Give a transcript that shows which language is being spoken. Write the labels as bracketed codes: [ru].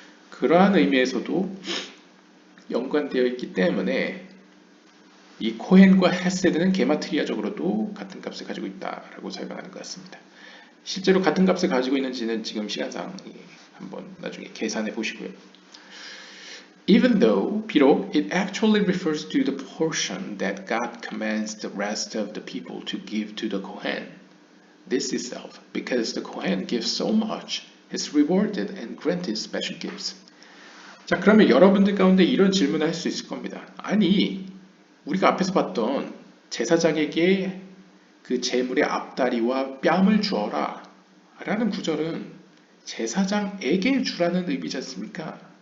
[ko] 그러한 의미에서도 연관되어 있기 때문에 이 코헨과 헤세드는 게마트리아적으로도 같은 값을 가지고 있다라고 설명하는 것 같습니다. 실제로 같은 값을 가지고 있는지는 지금 시간상 한번 나중에 계산해 보시고요. [en] Even though, [ko] 비록, [en] it actually refers to the portion that God commands the rest of the people to give to the Kohen. This itself, because the Kohen gives so much, is rewarded and granted special gifts. [ko] 자, 그러면 여러분들 가운데 이런 질문을 할 수 있을 겁니다. 아니, 우리가 앞에서 봤던 제사장에게 그 제물의 앞다리와 뺨을 주어라 라는 구절은 제사장에게 주라는 의미지 않습니까?